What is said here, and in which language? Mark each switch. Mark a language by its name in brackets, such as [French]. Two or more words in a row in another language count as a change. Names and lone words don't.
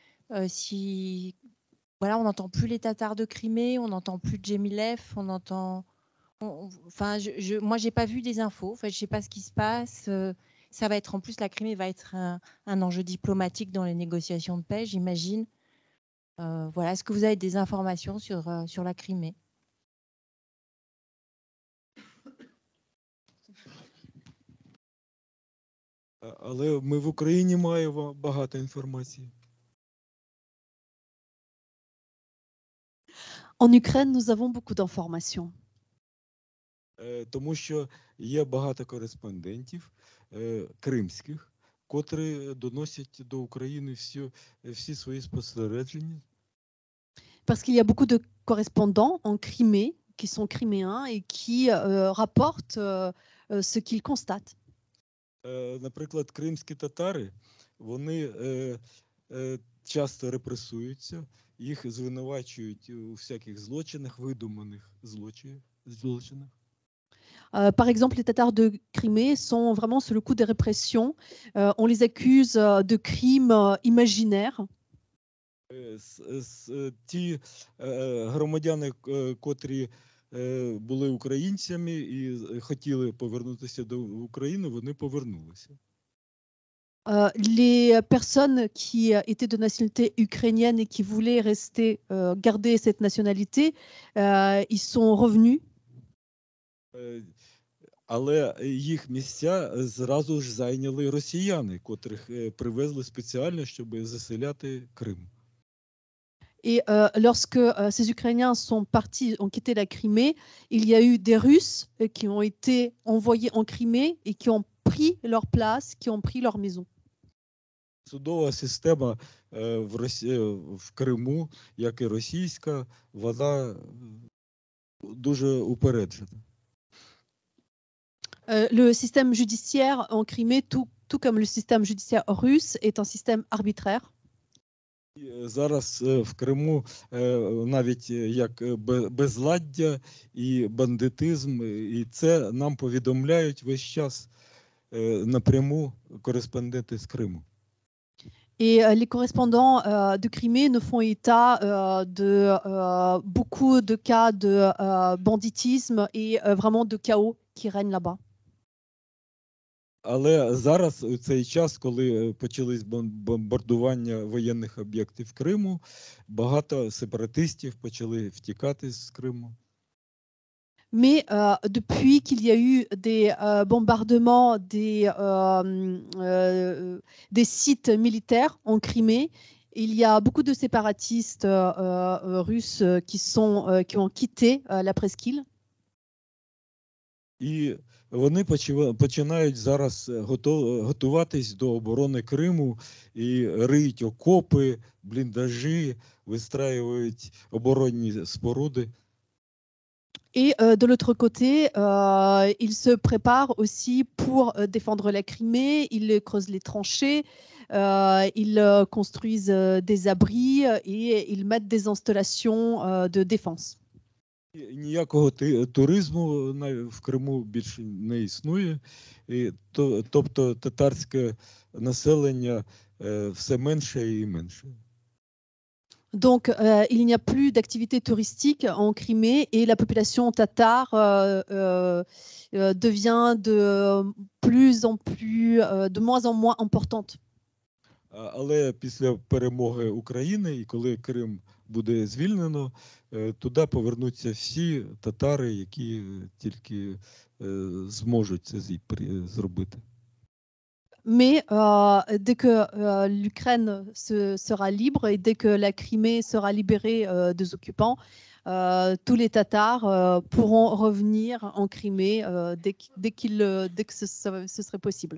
[French] Voilà, on n'entend plus les Tatars de Crimée, on n'entend plus Djemilev, moi, je n'ai pas vu des infos. En fait, je ne sais pas ce qui se passe. Ça va être, en plus, la Crimée va être un enjeu diplomatique dans les négociations de paix, j'imagine. Voilà, est-ce que vous avez des informations sur la Crimée? [Ukrainian] Але ми в Україні маємо багато інформації. [French] En Ukraine, nous avons beaucoup d'informations. [Ukrainian] Тому що є багато кореспондентів кримських, котрі доносять до України всі свої спостереження. [French] Parce qu'il y a beaucoup de correspondants en Crimée qui sont criméens et qui rapportent ce qu'ils constatent. [Ukrainian] Наприклад, кримські татари, вони часто репресуються, їх звинувачують у всяких злочинах, видуманих злочинах. [French] Par exemple, les Tatars de Crimée sont vraiment sous le coup des répressions. On les accuse de crimes imaginaires. [Ukrainian] Ті громадяни, котрі були українцями і хотіли повернутися до України, вони повернулися. [French] Les personnes qui étaient de nationalité ukrainienne et qui voulaient rester, garder cette nationalité, ils sont revenus. [Ukrainian] Але їх місця зразу ж зайняли росіяни, котрих привезли спеціально, щоб заселяти Крим. [French] Et lorsque ces Ukrainiens sont partis, ont quitté la Crimée, il y a eu des Russes qui ont été envoyés en Crimée et qui ont pris leur place, qui ont pris leur maison. [Ukrainian] Судова система в Криму, як і російська, вона дуже упереджена. [French] Le système judiciaire en Crimée, tout comme le système judiciaire russe, est un système arbitraire. [Ukrainian] Зараз в Криму навіть як безладдя і бандитизм, і це нам повідомляють весь час напряму кореспонденти з Криму. [French] Et les correspondants de Crimée ne font état de beaucoup de cas de banditisme et vraiment de chaos qui règne là-bas. [Ukrainian] Але зараз, у цей час, коли почались бомбардування воєнних об'єктів Криму, багато сепаратистів почали втікати з Криму. [French] Mais depuis qu'il y a eu des bombardements des sites militaires en Crimée, il y a beaucoup de séparatistes russes qui ont quitté la presqu'île. [Ukrainian] І вони починають зараз готуватись до оборони Криму і риють окопи, бліндажі, вистраюють оборонні споруди. [French] Et de l'autre côté, ils se préparent aussi pour défendre la Crimée. Ils creusent les tranchées, ils construisent des abris et ils mettent des installations de défense. [Ukrainian] Ніякого туризму в Криму більше не існує. Тобто татарське населення все менше і менше. [French] Donc, il n'y a plus d'activité touristique en Crimée et la population tatare devient de moins en moins importante. Але після перемоги України, і коли Крим буде звільнено, туди повернуться всі татари, які тільки зможуть це зробити. Mais dès que l'Ukraine sera libre et dès que la Crimée sera libérée des occupants, tous les Tatars pourront revenir en Crimée dès que ce serait possible.